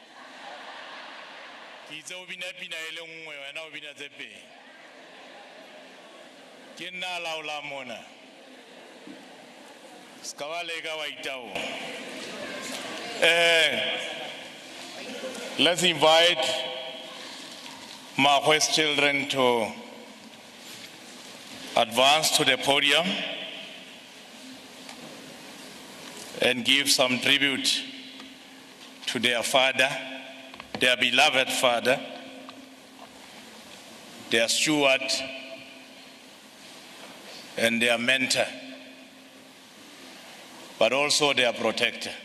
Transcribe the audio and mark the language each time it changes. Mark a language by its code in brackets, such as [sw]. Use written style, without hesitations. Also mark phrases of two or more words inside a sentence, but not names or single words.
[st] Ke itse o bina pina e le nngwe wena o bina tse pedi. Ke nna laola mona. Ska ba leka wa itaola. [en] Let's invite Makgoe's children to advance to the podium and give some tribute to their father, their beloved father, their steward, and their mentor, but also their protector.